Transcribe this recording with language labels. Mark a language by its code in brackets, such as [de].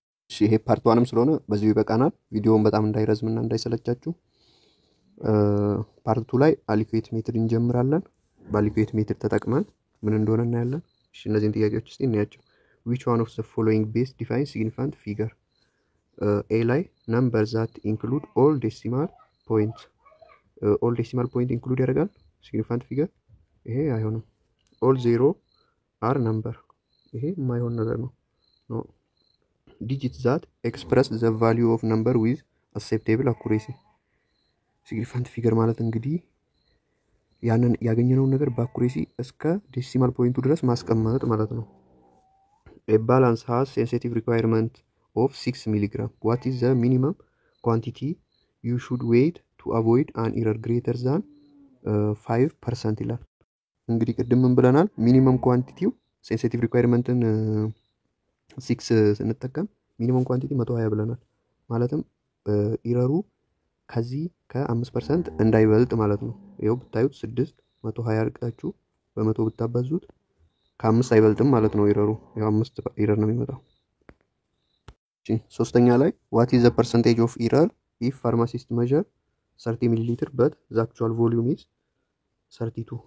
[am] እሺ ይሄ ፓርት 1ም ስለሆነ በዚሁ ይበቃናል። ቪዲዮውን በጣም እንዳይረዝምና እንዳይሰለቻችሁ ፓርት 2 ላይ አሊኩዌት ሜትድ እንጀምራለን። በአሊኩዌት ሜትድ ተጠቅመን ምን እንደሆነ እናያለን። እሺ እነዚህን ጥያቄዎች እስቲ እናያቸው። [en] which one of the following base defines significant figure? A ላይ number that include all decimal point all decimal point include ያደርጋል significant figure። [am] ይሄ አይሆንም። [en] all zero are number፣ [am] ይሄ የማይሆን ነገር ነው። [en] no digits that express the value of number with acceptable accuracy። significant figure [am] ማለት እንግዲህ ያንን ያገኘነውን ነገር በአኩሬሲ እስከ ዴሲማል ፖይንቱ ድረስ ማስቀመጥ ማለት ነው። [en] A balance has sensitive requirement of 6 milligram. What is the minimum quantity you should wait to avoid an error greater than 5% [am] ይላል። እንግዲህ ቅድም ምን ብለናል? ሚኒመም ኳንቲቲው ሴንሲቲቭ ሪኳየርመንትን 6 ስንጠቀም ሚኒመም ኳንቲቲ 120 ብለናል። ማለትም ኢረሩ ከዚህ ከ5% እንዳይበልጥ ማለት ነው። ይሄው ብታዩት 6 120 አድርጋችሁ በ100 ብታባዙት ከ5 አይበልጥም ማለት ነው ኢረሩ። ያው 5 ኢረር ነው የሚመጣው። እሺ ሶስተኛ ላይ [en] what is the percentage of error if pharmacist measure 30 ml but the actual volume is 32?